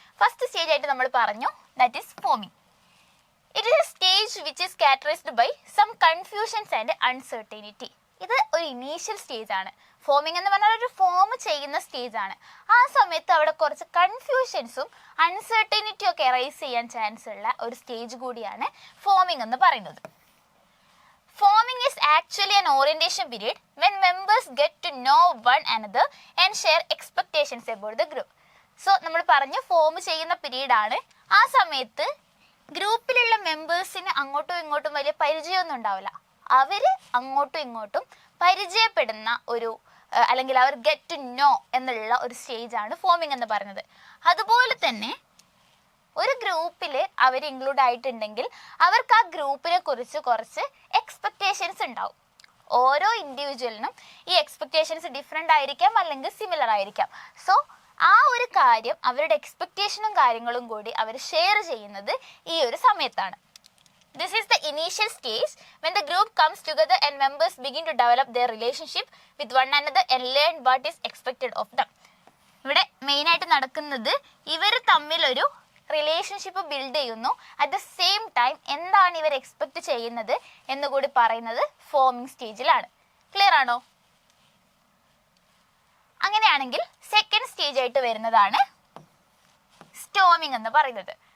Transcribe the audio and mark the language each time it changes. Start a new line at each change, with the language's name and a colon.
Malayalam: First stage ആയിട്ട് നമ്മൾ പറഞ്ഞു,
English: That is forming. It is a stage which is characterised by some confusions and uncertainty.
Malayalam: ഇത് ഒരു initial stage ആണ്. Forming എന്ന് പറഞ്ഞാൽ ഒരു ഫോം ചെയ്യുന്ന സ്റ്റേജ് ആണ്. ആ സമയത്ത് അവിടെ കുറച്ച് കൺഫ്യൂഷൻസും അൺസർട്ടനിറ്റിയും ഒക്കെ എറൈസ് ചെയ്യാൻ ചാൻസ് ഉള്ള ഒരു സ്റ്റേജ് കൂടിയാണ് ഫോമിങ് എന്ന് പറയുന്നത്.
English: Forming is actually an orientation period when members get to know one another and share expectations about the group.
Malayalam: So നമ്മൾ പറഞ്ഞു ഫോം ചെയ്യുന്ന പീരീഡ് ആണ്. ആ സമയത്ത് ഗ്രൂപ്പിലുള്ള മെമ്പേഴ്സിന് അങ്ങോട്ടും ഇങ്ങോട്ടും വലിയ പരിചയമൊന്നും ഉണ്ടാവില്ല. അവർ അങ്ങോട്ടും ഇങ്ങോട്ടും പരിചയപ്പെടുന്ന ഒരു അല്ലെങ്കിൽ അവർ ഗെറ്റ് ടു നോ എന്നുള്ള ഒരു സ്റ്റേജാണ് ഫോമിംഗ് എന്ന് പറയുന്നത്. അതുപോലെ തന്നെ ഒരു ഗ്രൂപ്പിൽ അവർ ഇൻക്ലൂഡ് ആയിട്ടുണ്ടെങ്കിൽ അവർക്ക് ആ ഗ്രൂപ്പിനെ കുറിച്ച് കുറച്ച് എക്സ്പെക്റ്റേഷൻസ് ഉണ്ടാവും. ഓരോ ഇൻഡിവിജ്വലിനും ഈ എക്സ്പെക്റ്റേഷൻസ് ഡിഫറെൻ്റ് ആയിരിക്കാം, അല്ലെങ്കിൽ സിമിലർ ആയിരിക്കാം. സോ ആ ഒരു കാര്യം, അവരുടെ എക്സ്പെക്റ്റേഷനും കാര്യങ്ങളും കൂടി അവർ ഷെയർ ചെയ്യുന്നത് ഈ ഒരു സമയത്താണ്.
English: This is the initial stage when the group comes together and members begin to develop their relationship with one another and learn what is expected of them.
Malayalam: ഇവിടെ മെയിനായിട്ട് നടക്കുന്നത് ഇവർ തമ്മിലൊരു റിലേഷൻഷിപ്പ് ബിൽഡ് ചെയ്യുന്നു.
English: at the same time
Malayalam: എന്താണ് ഇവർ expect ചെയ്യുന്നത് എന്നുകൂടി പറയുന്നത് ഫോമിംഗ് സ്റ്റേജിലാണ്. ക്ലിയർ ആണോ? അങ്ങനെയാണെങ്കിൽ സെക്കൻഡ് സ്റ്റേജ് ആയിട്ട് വരുന്നതാണ് സ്റ്റോമിംഗ് എന്ന് പറയുന്നത്.